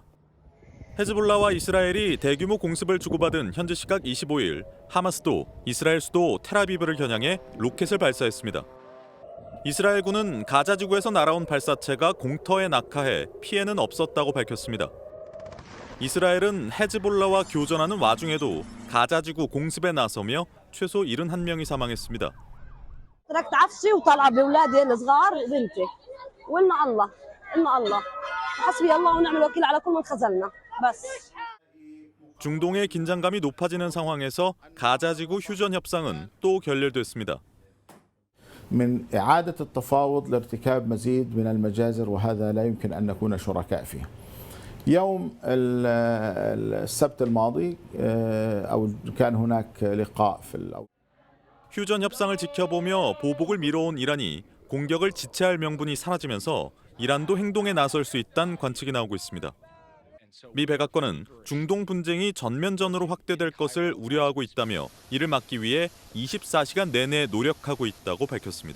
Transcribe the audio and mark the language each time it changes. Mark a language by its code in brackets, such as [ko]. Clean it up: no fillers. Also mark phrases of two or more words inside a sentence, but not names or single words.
[ko] 헤즈볼라와 이스라엘이 대규모 공습을 주고받은 현지 시각 25일 하마스도 이스라엘 수도 텔아비브를 겨냥해 로켓을 발사했습니다. 이스라엘군은 가자 지구에서 날아온 발사체가 공터에 낙하해 피해는 없었다고 밝혔습니다. 이스라엘은 헤즈볼라와 교전하는 와중에도 가자 지구 공습에 나서며 최소 71명이 사망했습니다. [ar] تركت عفشي وطلع باولادي الصغار وبنتي وإن الله حسبي الله ونعم الوكيل على كل من خذلنا بس. [ko] 중동의 긴장감이 높아지는 상황에서 가자 지구 휴전 협상은 또 결렬됐습니다. [ar] من إعادة التفاوض لارتكاب مزيد من المجازر وهذا لا يمكن أن نكون شركاء فيه. يوم السبت الماضي أو كان هناك لقاء في [ko] 휴전 협상을 지켜보며 보복을 미뤄온 이란이 공격을 지체할 명분이 사라지면서 이란도 행동에 나설 수 있다는 관측이 나오고 있습니다. 미 백악관은 중동 분쟁이 전면전으로 확대될 것을 우려하고 있다며 이를 막기 위해 24시간 내내 노력하고 있다고 밝혔습니다.